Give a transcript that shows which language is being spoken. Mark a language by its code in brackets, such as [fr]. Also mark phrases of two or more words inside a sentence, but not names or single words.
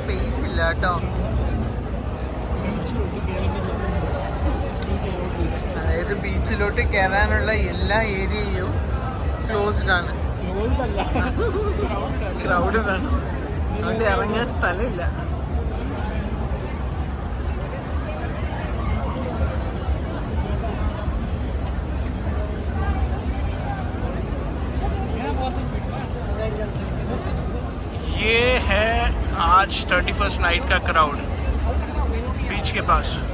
[ml] സ്പേസ് ഇല്ല കേട്ടോ. അതായത് ബീച്ചിലോട്ട് കയറാനുള്ള എല്ലാ ഏരിയയും ക്ലോസ്ഡ് ആണ്, ക്രൗഡഡ് ആണ്, അതുകൊണ്ട് ഇറങ്ങാൻ സ്ഥലമില്ല. [hi] ये है आज 31st नाइट का क्राउड बीच के पास.